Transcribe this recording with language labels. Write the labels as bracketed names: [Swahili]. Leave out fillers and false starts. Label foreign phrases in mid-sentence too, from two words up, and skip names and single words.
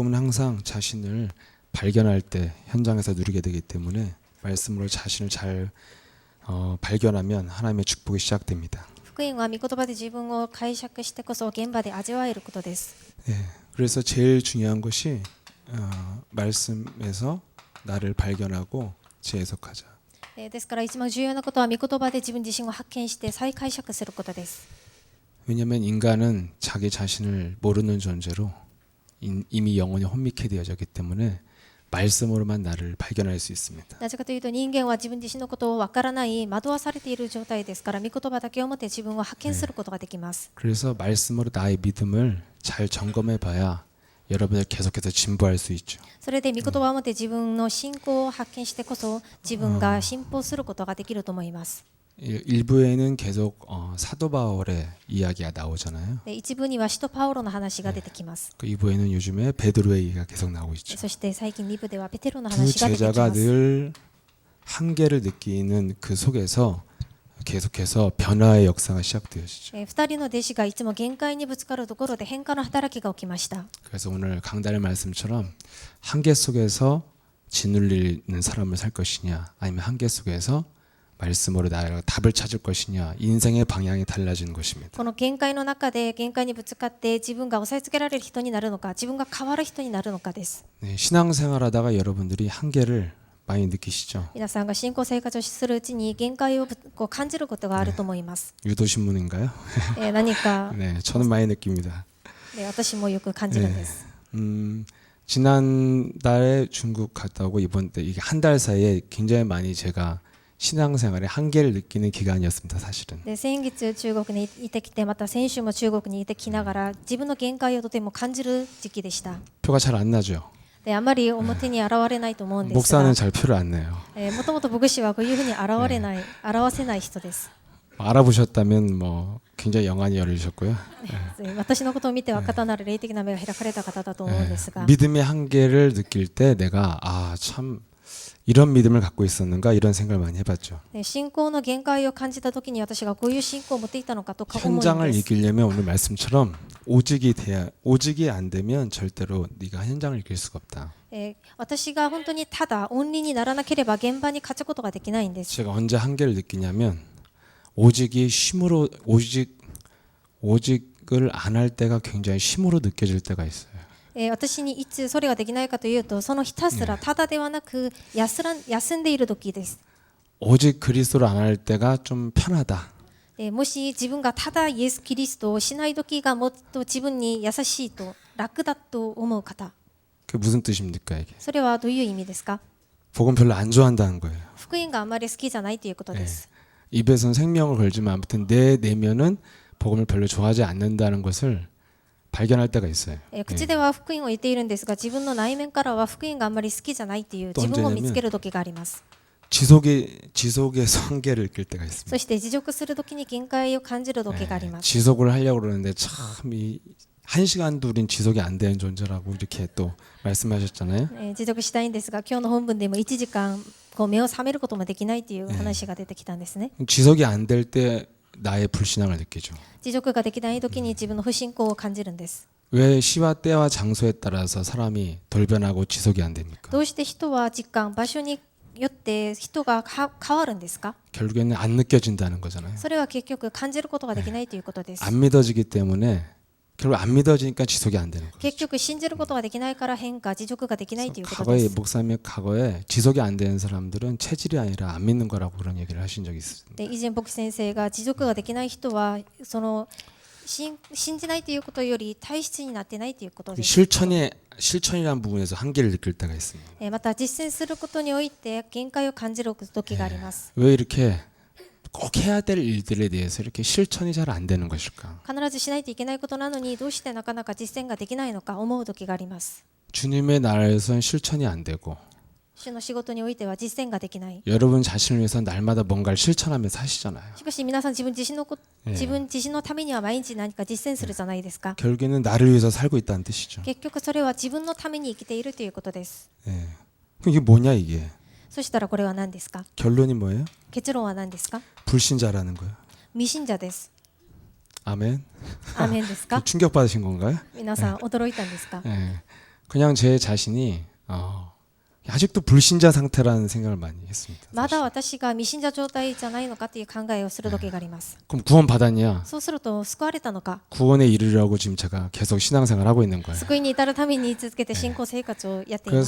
[Korean] 항상 자신을 발견할 때 현장에서 누리게 되기 때문에 말씀으로 자신을 잘 발견하면 하나님의 축복이 시작됩니다. [Japanese] 福音は御言葉で自分を解釈してこそ現場で味わえることです。 [Korean] 예, 그래서 제일 중요한 것이 말씀에서 나를 발견하고 재해석하자. [Japanese] ですから一番重要なことは御言葉で自分自身を発見して再解釈することです。 [Korean] 왜냐하면 인간은 자기 자신을 모르는 존재로 이미 영혼이 혼미케 되어졌기 때문에 말씀으로만 나를 발견할 수 있습니다. [Japanese] なぜかというと人間は自分自身のことをわからない惑わされている状態ですから御言葉だけをもって自分を発見することができます。 [Korean] 그래서 말씀으로 나의 믿음을 잘 점검해 봐야 여러분을 계속해서 진보할 수 있죠. [Japanese] それで御言葉をもって自分の信仰を発見してこそ自分が進歩することができると思います。 [Korean] 일부에는 계속 사도 바울의 이야기가 나오잖아요. [Japanese] で一部には使徒パウロの話が出てきます。 [Korean] 그 2부에는 요즘에 베드로의 얘기가 계속 나오고 있죠. [Japanese] そして最近2部ではペテロの [Korean] 두 [Japanese] 話が出てき [Korean] 제자가 [Japanese] ます。 [Korean] 늘 한계를 느끼는 그 속에서 계속해서 변화의 역사가 시작되어지죠. [Japanese] 2 人の弟子がいつも限界にぶつかるところで変化の働きが起きました。 [Korean] 그래서 오늘 강단의 말씀처럼 한계 속에서 짓눌리는 사람을 살 것이냐 아니면 한계 속에서 말씀으로 나의 답을 찾을 것이냐 인생의 방향이 달라지는 것입니다. [Japanese] この限界の中で限界にぶつかって自分が抑えつけられる人になるのか自分が変わる人になるのかです。 [Korean] 네, 신앙생활하다가 여러분들이 한계를 많이 느끼시죠. [Japanese] 皆さんが信仰生活をするうちに限界をこう感じることがあると思います。 [Korean] 유도신문인가요? [Japanese] 何か、 [Korean] 네, 저는 많이 느낍니다. [Japanese] 私もよく感じるんです。 [Korean] 지난달에 중국 갔다 오고 이번 때 이게 한 달 사이에 굉장히 많이 제가 신앙생활에 한계를 느끼는 기간이었습니다. 사실은. [Japanese] で先月中国にいてきてまた先週も中国にいてきながら自分の限界をとても感じる時期でした。 [Korean] 표가 잘 안 나죠. [Japanese] であまり表に現れないと思うんですが、 [Korean] 목사는 잘 표를 안 내요. [Japanese] もともと牧師はこういうふうに表せない人です。 [Korean] 알아보셨다면 뭐 굉장히 영안이 열리셨고요. [Japanese] 私のことを見て分かったなら霊的な目が開かれた方だと思うんですが、 [Korean] 믿음의 한계를 느낄 때 내가 참 이런 믿음을 갖고 있었는가 이런 생각을 많이 해봤죠. [Japanese] 信仰の限界を感じたときに私がこういう信仰を持っていたのかとか思うん [Korean] 현장을 [Japanese] です。 [Korean] 이기려면 오늘 말씀처럼 오직이 안 되면 절대로 네가 현장을 이길 수가 없다. [Japanese] 私が本当にただオンリーにならなければ現場に勝つことができないんです。 [Korean] 제가 언제 한계를 느끼냐면 오직이 쉼으로 오직을 안 할 때가 굉장히 쉼으로 느껴질 때가 있어요. [Japanese] 私にいつそれができないかというとそのひたすらただではなく休んでいる時です。 [Korean] 오직 그리스도를 안 할 때가 좀 편하다. [Japanese] もし自分がただイエス・キリストをしない時がもっと自分に優しいと楽だと思う方、 [Korean] 그게 무슨 뜻입니까 이게? [Japanese] それはどういう意味ですか？ [Korean] 복음 별로 안 좋아한다는 거예요. [Japanese] 福音があまり好きじゃないということです。 [Korean] 입에서는 생명을 걸지만 아무튼 내 내면은 복음을 별로 좋아하지 않는다는 것을 발견할 때가 있어요. [Japanese] 口では福音を言っているんですが自分の内面からは福音があまり好きじゃないという自分を見つける時があります。 [Korean] 지속에서 한계를 느낄 때가 있습니다. [Japanese] そして持続する時に限界を感じる時があります。 [Korean] 지속을 하려고 그러는데 참 한 시간도 우린 지속이 안 되는 존재라고 이렇게 또 말씀하셨잖아요. [Japanese] 持続したいんですが今日の本文でも1時間こう目を覚めることもできないという話が出てきたんですね。 [Korean] 지속이 안 될 때 나의 불신앙을 느끼죠. [Japanese] 持続ができない時に自分の不信仰を感じるんです。 [Korean] 왜 시와 때와 장소에 따라서 사람이 돌변하고 지속이 안 됩니까? [Japanese] どうして人は時間場所によって人が変わるんですか？ [Korean] 결국에는 안 느껴진다는 거잖아요. [Japanese] それは結局感じることができないということです。 [Korean] 안 믿어지기 때문에 결국 안 믿어지니까 지속이 안 되는 거예요. [Japanese] 結局信じることができないから変化持続ができないということで [Korean] 과거에 [Japanese] す。 [Korean] 목사님 과거에 지속이 안 되는 사람들은 체질이 아니라 안 믿는 거라고 그런 얘기를 하신 적이 있습니다. [Japanese] で以前牧師先生が持続ができない人はその信じないということより体質になってないということです。 [Korean] 실천이라는 부분에서 한계를 느낄 때가 있습니다. [Japanese] また実践することにおいて限界を感じる時があります。 [Korean] 왜 이렇게 꼭 해야 될 일들에 대해서 이렇게 실천이 잘 안 되는 것일까? [Japanese] 必ずしないといけないことなのにどうしてなかなか実践ができないのか思う時があります。 [Korean] 주님의 나라에서는 실천이 안 되고 [Japanese] 主の仕事においては実践ができない。 [Korean] 여러분 자신을 위해서 날마다 뭔가를 실천하면서 사시잖아요. [Japanese] しかし皆さん自分自身のためには毎日何か実践するじゃないですか。 [Korean] 결국에는 나를 위해서 살고 있다는 뜻이죠. [Japanese] 結局それは自分のために生きているということです。 [Korean] 예. 그럼 이게 뭐냐 이게? [Japanese] そしたらこれは何ですか？ [Korean] 결론이 뭐예요? [Japanese] 結論は何ですか？ [Korean] 불신자라는 거예요. [Japanese] 未信者です。 [Korean] 아멘. [Japanese] アーメンですか？ [Korean] 충격 받으신 건가요? [Japanese] 皆さん驚いたんですか？ [Korean] 예. 그냥 제 자신이 아직도 불신자 상태라는 생각을 많이 했습니다. [Japanese] まだ [Korean] 사실. [Japanese] 私が未信者状態じゃないのかという考えをする時があります。 [Korean] 그럼 구원 받았냐? [Japanese] そうすると救われたのか、 [Korean] 구원에 이르려고 지금 제가 계속 신앙생활 하고 있는 거예요. [Japanese] 救いに至るために続けて信仰生活をやっていま